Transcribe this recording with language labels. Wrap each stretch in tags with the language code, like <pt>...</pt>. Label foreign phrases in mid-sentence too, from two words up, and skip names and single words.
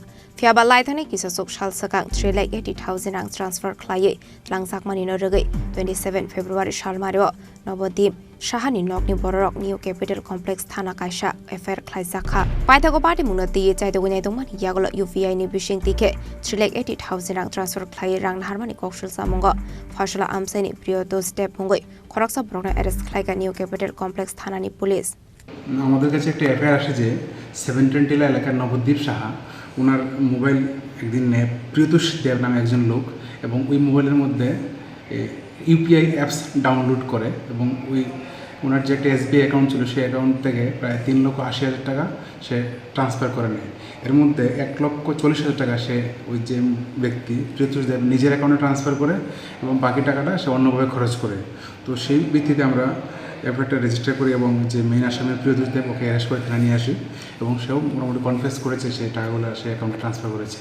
<trp>Fiaba Laithane Kisasok Shal Sakang 3,80,000 rang transfer Klai Langsak Mani no Regai 27 February Shalmario Nobodip Shahani Nokni Borok New Capital Complex Thana Kaisha FR Klai Sakha Paithago Party Munati Chai the Winay Tongman Yagolo UPI ni Bishing Tike 3,80,000 rang transfer Klai rang Harmani Kokshil Samongo Fashala Amseni Priyoto Step Mongoi Khoroksa Borok arrest Klai New Capital Complex Thanani Police</trp> <bn>আমাদের কাছে একটা এফআইআর আসে যে 720 এলাকার নবদ্বীপ সাহা ওনার মোবাইল একদিন প্রিয়তোষ দেব নামে একজন লোক এবং ওই মোবাইলের মধ্যে ইউপিআই</bn> <en>apps download</en> <bn>করে এবং ওই ওনার যে একটা</bn> <en>SBI account</en> <bn>ছিল সেই অ্যাকাউন্ট থেকে প্রায় 3,80,000 টাকা সে ট্রান্সফার করে নেয় এর মধ্যে 1,40,000 টাকা সে ওই যে ব্যক্তি প্রিয়তোষ দেব নিজের অ্যাকাউন্টে ট্রান্সফার করে এবং বাকি টাকাটা সে অন্যভাবে খরচ করে তো সেই ভিত্তিতে আমরা এফআইআরটা রেজিস্টার করি এবং যে মেইন আসামির প্রিয়তোষ দেব ওকে অ্যারেস্ট করে থানায় নিয়ে আসি এবং সেও মোটামুটি কনফেস করেছে সেই টাকাগুলো সে অ্যাকাউন্টে ট্রান্সফার করেছে</bn>